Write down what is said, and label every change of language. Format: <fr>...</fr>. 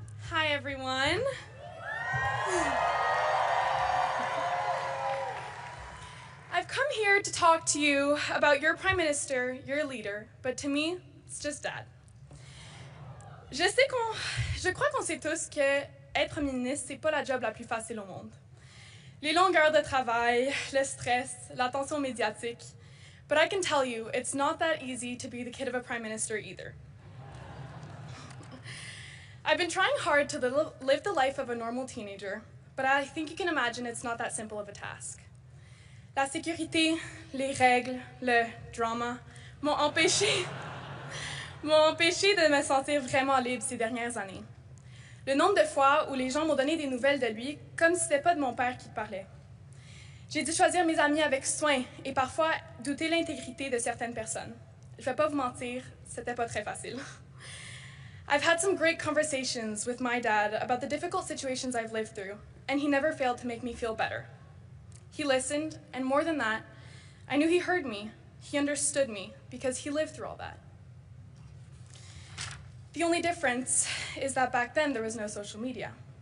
<en>Hi, everyone. I've come here to talk to you about your Prime Minister, your leader, but to me, it's just Dad.</en> <fr>Je crois qu'on sait tous que être ministre, c'est pas la job la plus facile au monde. Les longueurs de travail, le stress, l'attention médiatique.</fr> <en>But I can tell you, it's not that easy to be the kid of a Prime Minister either. I've been trying hard to live the life of a normal teenager, but I think you can imagine it's not that simple of a task.</en> <fr>La sécurité, les règles, le drama m'ont empêché de me sentir vraiment libre ces dernières années. Le nombre de fois où les gens m'ont donné des nouvelles de lui comme si c'était pas de mon père qui parlait. J'ai dû choisir mes amis avec soin et parfois douter l'intégrité de certaines personnes. Je vais pas vous mentir, c'était pas très facile.</fr> <en>I've had some great conversations with my dad about the difficult situations I've lived through, and he never failed to make me feel better. He listened, and more than that, I knew he heard me, he understood me, because he lived through all that. The only difference is that back then there was no social media.</en>